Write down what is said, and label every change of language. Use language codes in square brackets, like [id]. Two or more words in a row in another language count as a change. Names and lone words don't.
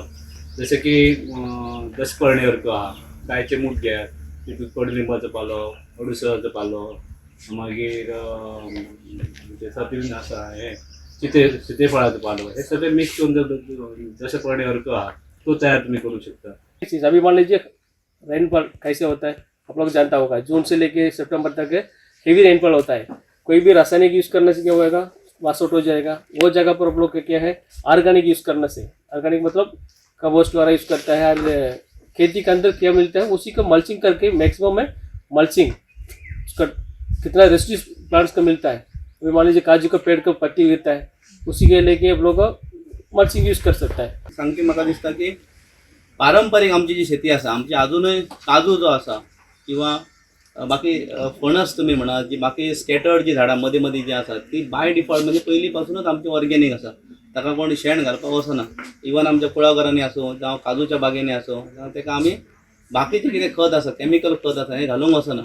[kok] जसे की दशपर्णी अर्क आहा, गायचे मूत घेयात, तितून कडलिंबाचो पालो, अडुळसाचो पालो, मागीर सतीन आसा हे सीतेफळाचो पालो, हे सगळे मिक्स करून दशपर्णी अर्क आहा तो तयार तुम्ही करू शकता. [hi] चीज अभी मान लीजिए रेनफॉल कैसे होता है आप लोग जानता होगा, जून से लेके सितंबर तक [en] heavy rainfall [hi] होता है. कोई भी रासायनिक यूज करने से क्या होएगा, वासौट हो जाएगा. वो जगह पर आप लोग क्या है [en] organic use [hi] करने से, ऑर्गेनिक मतलब कंपोस्ट वगैरह यूज करता है. और खेती के अंदर क्या मिलता है उसी को मल्चिंग करके मैक्सिमम है मल्चिंग उसका कितना [en] residues plants [hi] का मिलता है. अभी मान लीजिए काजू का पेड़ का पत्ती गिरता है, उसी के लेके आप लोग [en] mulching use [hi] कर सकता है. [kok] सांगती म्हाका दिसता की पारंपारीक आमची जी शेती आसा, आमची अजूनय काजू जो आसा किंवा बाकी फणस तुमी म्हणा, जी बाकी स्कॅटर्ड जी झाडां मदीं मदीं जी आसात ती [en] by default [kok] म्हणजे पयलीं पासूनच आमची ऑर्गेनीक आसा. ताका कोण शेण घालपाक वचना. इवन आमच्या कुळागरांनी आसूं जावं काजूच्या बागेनी आसूं जावं ताका आमी बाकीचें कितें खत आसा, केमिकल खत आसा हें घालूंक वचना.